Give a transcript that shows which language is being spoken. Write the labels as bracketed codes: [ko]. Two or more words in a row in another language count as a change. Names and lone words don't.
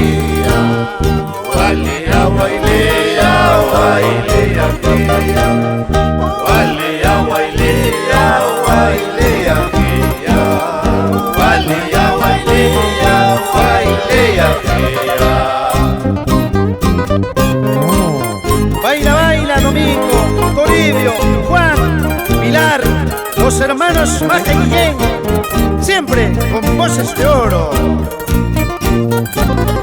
[es] Walia Wailea, Wailea, Walia Wailea, Wailea, Walia Wailea, Wailea. Baila, baila, Domingo, Toribio, Juan, Pilar, los hermanos Maje y Guillén, siempre con voces de oro.